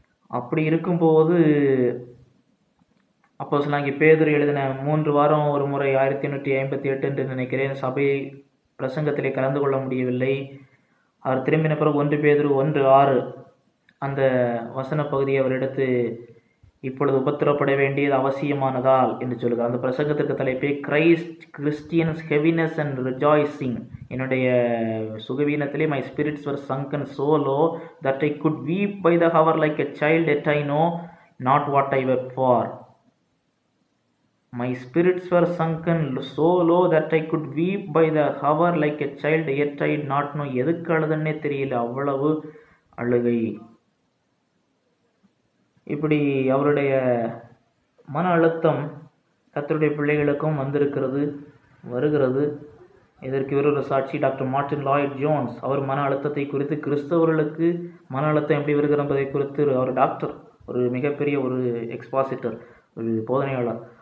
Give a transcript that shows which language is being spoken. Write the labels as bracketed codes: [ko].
[ta] அப்படி இருக்கும்போது அப்போஸ்தலனாகிய பேதுரு எழுதின 3 வாரம் ஒரு முறை 1858 என்று நினைக்கிறேன் சபை பிரசங்கத்திலே கலந்து கொள்ள முடியவில்லை. அவர் திரும்பின பிறகு 1 பேதுரு 1:6 அந்த வசன பகுதியை அவர் எடுத்து இப்பொழுது உபத்திரப்பட வேண்டியது அவசியமானதால் என்று சொல்லுகிறார். அந்த பிரசங்கத்திற்கு தலைப்பே [en] Christ Christians heaviness and rejoicing. [ta] என்னுடைய சுகவீனத்திலே [en] My spirits were sunken so low that I could weep by the hour like a child, yet I know not what I wept for. My spirits were sunken so low that I could weep by the hour like a child, yet I did not know. [ta] எதுக்கு அழுதுன்னே தெரியல, அவ்வளவு அழுகை. இப்படி அவருடைய மன அழுத்தம் கர்த்தருடைய பிள்ளைகளுக்கும் வருகிறது. இதற்கு இவர் ஒரு சாட்சி. டாக்டர் மார்ட்டின் லாய்ட் ஜோன்ஸ், அவர் மன அழுத்தத்தை குறித்து, கிறிஸ்தவர்களுக்கு மன அழுத்தம் எப்படி வருகிறது என்பதை குறித்து, அவர் டாக்டர், ஒரு மிகப்பெரிய ஒரு எக்ஸ்பாசிட்டர், ஒரு போதனையாளர்.